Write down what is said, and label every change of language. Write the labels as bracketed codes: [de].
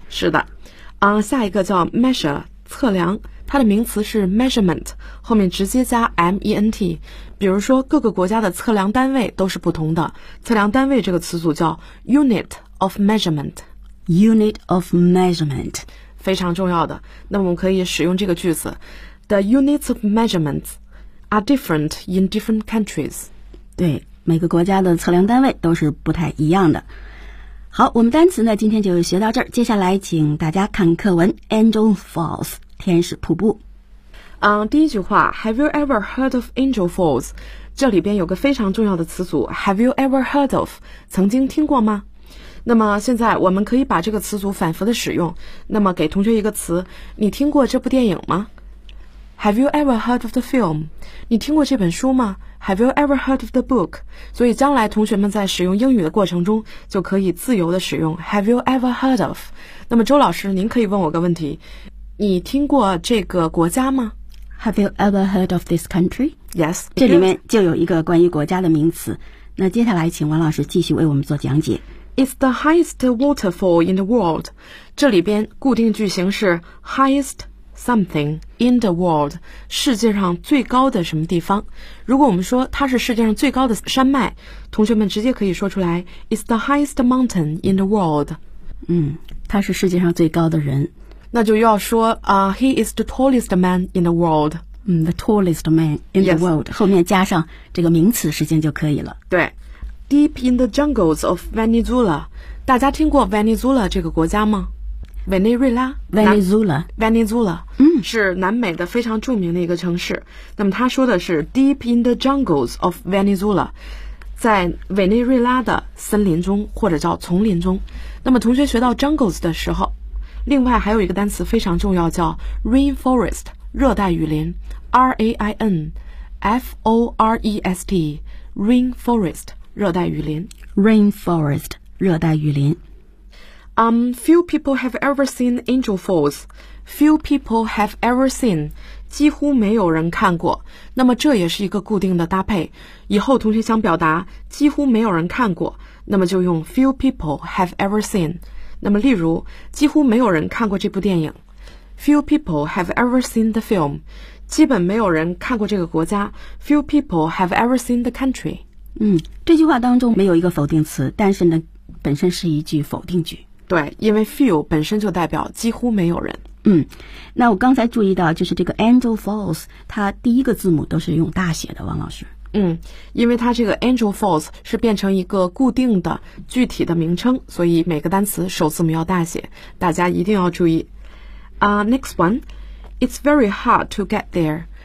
[zh] 是的，下一个叫 measure， 测量，它的名词是 measurement， 后面直接加 ment。比如说，各个国家的测量单位都是不同的，测量单位这个词组叫 unit of measurement。 [en] Unit of measurement， [zh] 非常重要的。那我们可以使用这个句子 [en] ：The units of measurements are different in different countries。 [zh] 对，每个国家的测量单位都是不太一样的。好，我们单词呢今天就学到这儿，接下来请大家看课文 Angel Falls， 天使瀑布。第一句话 [en] Have you ever heard of Angel Falls， [zh] 这里边有个非常重要的词组 [en] Have you ever heard of， [zh] 曾经听过吗？那么现在我们可以把这个词组反复的使用，那么给同学一个词，你听过这部电影吗？ [en] Have you ever heard of the film? [zh] 你听过这本书吗? [en] Have you ever heard of the book? [zh] 所以将来同学们在使用英语的过程中就可以自由地使用 [en] Have you ever heard of? [zh] 那么周老师，您可以问我个问题，你听过这个国家吗? [en] Have you ever heard of this country? Yes. [zh] 这里面就有一个关于国家的名词，那接下来请王老师继续为我们做讲解。 [en] It's the highest waterfall in the world. [zh] 这里边固定句型是 [en] highestSomething in the world， [zh] 世界上最高的什么地方。如果我们说它是世界上最高的山脉，同学们直接可以说出来 [en] It's the highest mountain in the world。 [zh] 嗯，它是世界上最高的人，那就要说 [en] He is the tallest man in the world。嗯 ，The tallest man in the world、 yes. [zh] 后面加上这个名词时间就可以了。对， [en] Deep in the jungles of Venezuela， [zh] 大家听过 Venezuela 这个国家吗？委内瑞拉 [en] Venezuela Venezuela、嗯、 [zh] 是南美的非常著名的一个城市，那么他说的是 [en] Deep in the jungles of Venezuela， [zh] 在委内瑞拉的森林中或者叫丛林中。那么同学学到 jungles 的时候，另外还有一个单词非常重要，叫 rainforest 热带雨林， R-A-I-N F-O-R-E-S-T rainforest 热带雨林， rainforest 热带雨林。 [en] Few people have ever seen Angel Falls. Few people have ever seen. [zh] 几乎没有人看过。那么这也是一个固定的搭配。以后同学想表达几乎没有人看过，那么就用 [en] few people have ever seen. [zh] 那么例如，几乎没有人看过这部电影。 [en] Few people have ever seen the film. [zh] 基本没有人看过这个国家。 [en] Few people have ever seen the country. [zh] 嗯，这句话当中没有一个否定词，但是呢，本身是一句否定句。对，因为 few 本身就代表几乎没有人。嗯，那我刚才注意到就是这个 Angel Falls， 它第一个字母都是用大写的，王老师。嗯，因为它这个 Angel Falls 是变成一个固定的具体的名称，所以每个单词首字母要大写，大家一定要注意。 [en] Next one， It's very hard to get there，